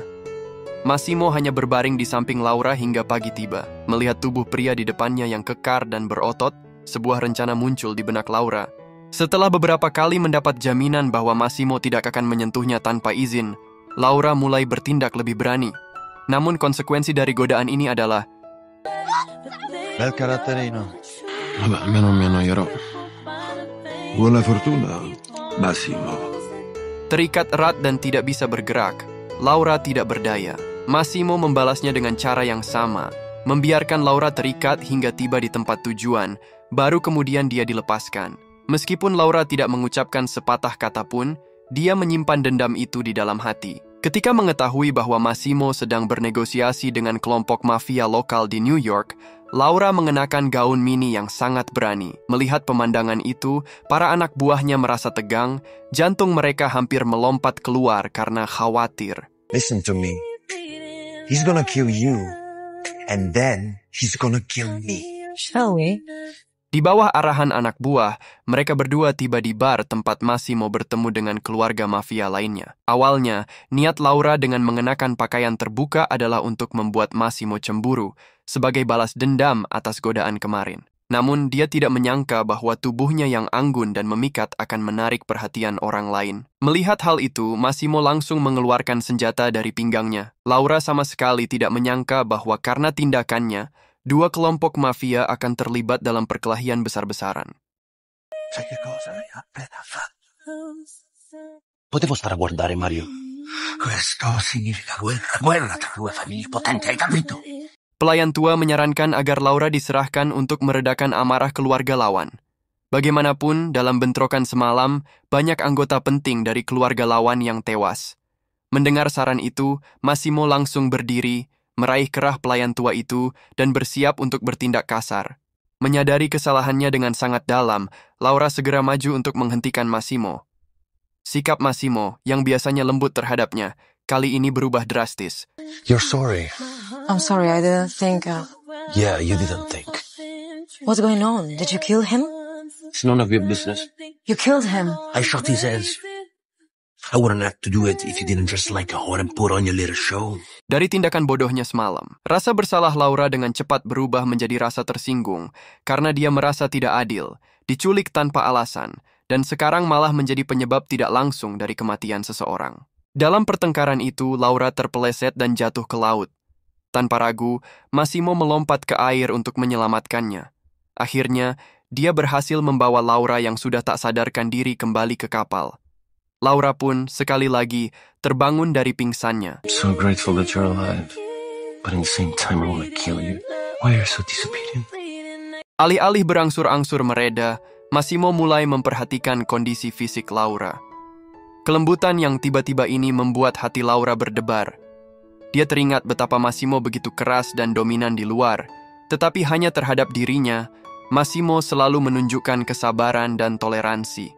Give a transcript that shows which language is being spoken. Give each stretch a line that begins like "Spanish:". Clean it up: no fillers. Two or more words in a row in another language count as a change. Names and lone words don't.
Indonesian: Massimo hanya berbaring di samping Laura hingga pagi tiba. Melihat tubuh pria di depannya yang kekar dan berotot, sebuah rencana muncul di benak Laura. Setelah beberapa kali mendapat jaminan bahwa Massimo tidak akan menyentuhnya tanpa izin, Laura mulai bertindak lebih berani. Namun konsekuensi dari godaan ini adalah
Italian: Bel caratterino. Vabbè, almeno mi annoierò. Buona fortuna, Massimo.
Indonesian: terikat erat dan tidak bisa bergerak. Laura tidak berdaya. Massimo membalasnya dengan cara yang sama, membiarkan Laura terikat hingga tiba di tempat tujuan, Baru kemudian dia dilepaskan. Meskipun Laura tidak mengucapkan sepatah kata pun, dia menyimpan dendam itu di dalam hati. Ketika mengetahui bahwa Massimo sedang bernegosiasi dengan kelompok mafia lokal di New York, Laura mengenakan gaun mini yang sangat berani. Melihat pemandangan itu, para anak buahnya merasa tegang, jantung mereka hampir melompat keluar karena khawatir.
English: Listen to me. He's gonna kill you. And then he's gonna kill me. Shall we?
Indonesian: Di bawah arahan anak buah, mereka berdua tiba di bar tempat Massimo bertemu dengan keluarga mafia lainnya. Awalnya, niat Laura dengan mengenakan pakaian terbuka adalah untuk membuat Massimo cemburu, sebagai balas dendam atas godaan kemarin. Namun, dia tidak menyangka bahwa tubuhnya yang anggun dan memikat akan menarik perhatian orang lain. Melihat hal itu, Massimo langsung mengeluarkan senjata dari pinggangnya. Laura sama sekali tidak menyangka bahwa karena tindakannya, dua kelompok mafia akan terlibat dalam perkelahian besar-besaran.
Italian: Sai che cosa hai appena fatto? Potevo stare a guardare, Mario. Questo significa guerra tra due famiglie potenti, hai capito?
Indonesian: Pelayan tua menyarankan agar Laura diserahkan untuk meredakan amarah keluarga lawan. Bagaimanapun, dalam bentrokan semalam, banyak anggota penting dari keluarga lawan yang tewas. Mendengar saran itu, Massimo langsung berdiri, meraih kerah pelayan tua itu, dan bersiap untuk bertindak kasar. Menyadari kesalahannya dengan sangat dalam, Laura segera maju untuk menghentikan Massimo. Sikap Massimo, yang biasanya lembut terhadapnya, kali ini berubah drastis.
English: You're sorry. I'm sorry, I didn't think. Yeah, you didn't think. What's going on? Did you kill him? It's none of your business. You killed him. I shot his heads. I wouldn't have to do it if you didn't dress like a whore and put on your little show.
Indonesian: Dari tindakan bodohnya semalam, rasa bersalah Laura dengan cepat berubah menjadi rasa tersinggung karena dia merasa tidak adil, diculik tanpa alasan, dan sekarang malah menjadi penyebab tidak langsung dari kematian seseorang. Dalam pertengkaran itu, Laura terpeleset dan jatuh ke laut. Tanpa ragu, Massimo melompat ke air untuk menyelamatkannya. Akhirnya, dia berhasil membawa Laura yang sudah tak sadarkan diri kembali ke kapal. Laura pun, sekali lagi, terbangun dari pingsannya.
English: I'm so grateful that you're alive. But at the same time, I want to kill you. Why are you so disobedient?
Indonesian: Alih-alih berangsur-angsur mereda, Massimo mulai memperhatikan kondisi fisik Laura. Kelembutan yang tiba-tiba ini membuat hati Laura berdebar. Dia teringat betapa Massimo begitu keras dan dominan di luar, tetapi hanya terhadap dirinya, Massimo selalu menunjukkan kesabaran dan toleransi.